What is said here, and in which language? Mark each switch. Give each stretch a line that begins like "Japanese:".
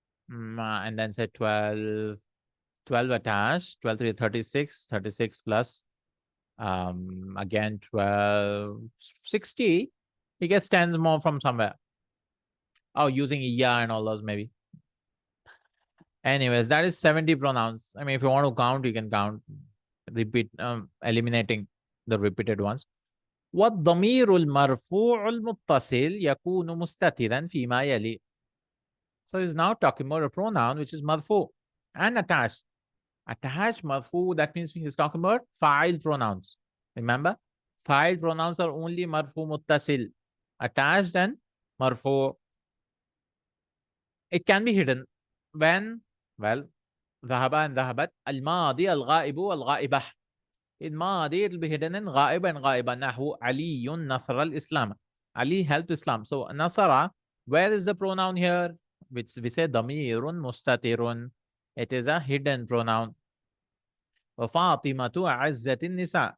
English: And then say 12, 12 attached, 12, 3, 36, 36 plus, again 12, 60. He gets 10 more from somewhere. Oh, using iya and all those maybe. Anyways, that is 70 pronouns. I mean, if you want to count, you can count. Repeat, eliminating the repeated ones.
Arabic: والضمير المرفوع المتصل يكون مستترا فيما يلي.
English: So he's now talking about a pronoun which is marfu and attached. Attached marfu, that means he's talking about fa'il pronouns. Remember, fa'il pronouns are only marfu muttasil. Attached and marfu. It can be hidden when, well, ذهب and ذهبت.
Arabic: الماضي الغائب والغائبة.
English: In Madi, it will be hidden in غائب and غائبة.
Arabic: نحو علي نصر الإسلام.
English: Ali helped Islam. So Nasara, where is the pronoun here? Which we say damirun mustatirun. It is a hidden pronoun.
Arabic: وَفَاطِمَةُ عَزَّةِ النِّسَاء.